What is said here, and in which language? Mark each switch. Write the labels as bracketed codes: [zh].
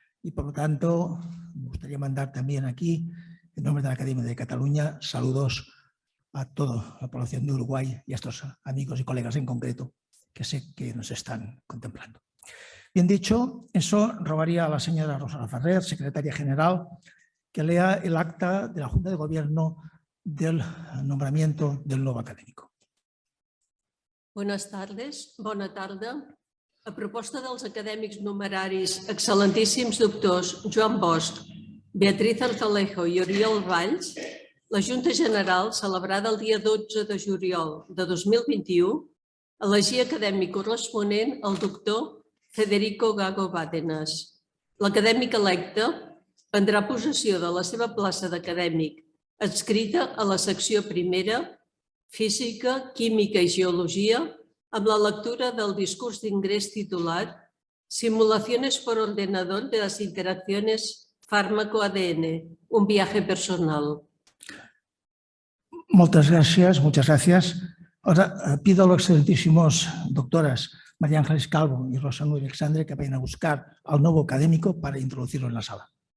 [es] Y por lo tanto, me gustaría mandar también aquí, en nombre de la Academia de Cataluña, saludos a toda la población de Uruguay y a estos amigos y colegas en concreto, que sé que nos están contemplando. Bien dicho, eso robaría a la señora Rosa Ferrer, secretaria general, que lea el acta de la Junta de Gobierno del nombramiento del nuevo académico. [ca] Bona tarda. A proposta dels acadèmics numeraris excel·lentíssims doctors Joan Bosch, Beatriz Arcalejo i Oriol Valls, la Junta General, celebrada el dia 12 de juliol de 2021, elegí acadèmic corresponent el doctor Federico Gago Bárdenas. L'acadèmic electe prendrà possessió de la seva plaça d'acadèmic adscrita a la secció primera, Física, Química i Geologia, amb la lectura del discurs d'ingrés titulat [es] Simulaciones por ordenador de las interacciones fármaco-ADN, un viaje personal. Muchas gracias. Ahora pido a los excelentísimos doctoras María Ángeles Calvo y Rosa Núñez Alexandre que vayan a buscar al nuevo académico para introducirlo en la sala.